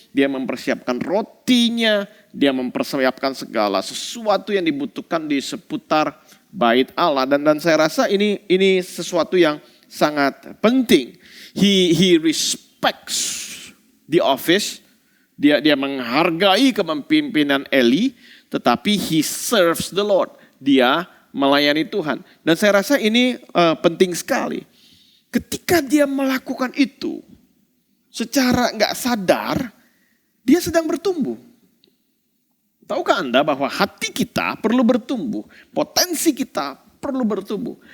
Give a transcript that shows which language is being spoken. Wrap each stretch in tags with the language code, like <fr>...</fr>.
<id>Dia mempersiapkan rotinya. Dia mempersiapkan segala sesuatu yang dibutuhkan di seputar bait Allah. Dan saya rasa ini sesuatu yang sangat penting.</id> <en>He respects the office.</en> <id>Dia menghargai kepemimpinan Eli. Tetapi</id> <en>he serves the Lord.</en> <id>Dia melayani Tuhan. Dan saya rasa ini penting sekali. Ketika dia melakukan itu secara nggak sadar, dia sedang bertumbuh. Tahukah Anda bahwa hati kita perlu bertumbuh, potensi kita perlu bertumbuh.</id>